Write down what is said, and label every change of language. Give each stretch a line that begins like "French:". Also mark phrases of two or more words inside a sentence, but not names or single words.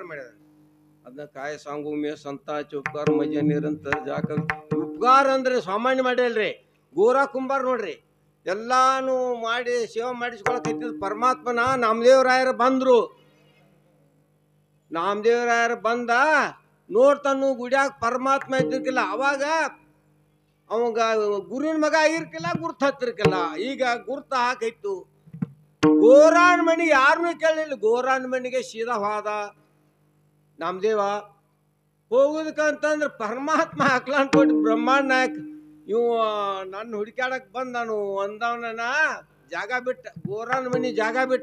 Kannada: ಮಾಡ್ಯಾರ ಅದನ್ನ
Marathi: काय सांगू मी संतांचे उपकार मजे निरंतर जाक उपकार
Kannada: ಅಂದ್ರೆ ಸಾಮಾನ್ಯ ಮಾಡ್ಯಾಲ್ರಿ ಗೋರಾ ಕುಂಬಾರ ನೋಡ್ರಿ ಎಲ್ಲಾನು ಮಾಡಿ ಸೇವೆ ಮಾಡಿಸ್ಕೊಳಕತ್ತಿದ್ ಪರಮಾತ್ಮನ ನಾಮದೇವರಾಯರು ಬಂದ್ರು ನಾಮದೇವರಾಯರು ಬಂದ ನೋಡ್ತಾನು ಗುಡಿಯಾಗ ಪರಮಾತ್ಮ ಇದ್ದಿರ್ಕಿಲ್ಲ ಅವಾಗ ಅವಾಗ ಗುರುವಿನ ಮಗ ಆಗಿರ್ಕಿಲ್ಲ ಗುರ್ತ ಹತ್ತಿರ್ಕಿಲ್ಲ ಈಗ ಗುರ್ತ ಹಾಕೈತು ಗೋರಾನ್ ಮನಿ ಯಾರನ್ನೂ ಕೇಳಲಿಲ್ಲ ಗೋರಾನ್ ಮನಿಗೆ ಸೀದಾ ಹೋದ ನಾಮದೇವ ಹೋಗುದಕ್ಕಂತಂದ್ರೆ ಪರಮಾತ್ಮ ಹಾಕ್ಲಾನ್ ಕೊಟ್ಟು ಬ್ರಹ್ಮಾಂಡ ನಾಯಕ್ ಇವ ನನ್ನ ಹುಡುಕ್ಯಾಡಕ್ ಬಂದ್ ನಾನು ಒಂದವನ ಜಾಗ ಬಿಟ್ಟ ಗೋರಾನ್ ಮನಿ ಜಾಗ